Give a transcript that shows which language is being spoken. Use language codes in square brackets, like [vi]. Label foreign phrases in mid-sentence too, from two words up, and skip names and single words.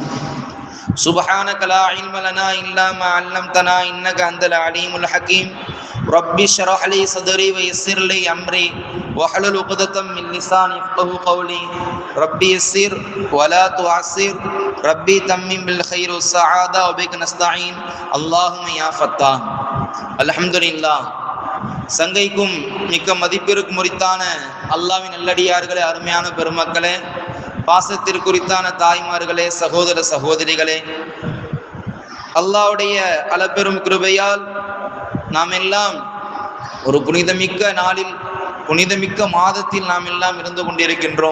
[ar] سبحانك لا علم لنا إلا ما علمتنا إنك أنت العليم الحكيم. ربي اشرح لي صدري ويسر لي أمري واحلل عقدة من لساني يفقهوا قولي. ربي يسر ولا تعسر ربي تمم بالخير والسعادة وبك نستعين اللهم يا فتاح. அல்ஹம்துலில்லாஹ். [ta] சங்கைக்கும் மிக்க மதிப்பிற்கு முறித்தான அல்லாஹ்வின் நல்லடியார்களே, அருமையான பெருமக்களே, பாசத்திற்குறித்தான தாய்மார்களே, சகோதர சகோதரிகளே, அல்லாஹ்வுடைய அளப்பெரும் கிருபையால் நாம் எல்லாம் ஒரு புனிதமிக்க நாளில், புனிதமிக்க மாதத்தில் நாம் எல்லாம் இருந்து கொண்டிருக்கின்றோம்.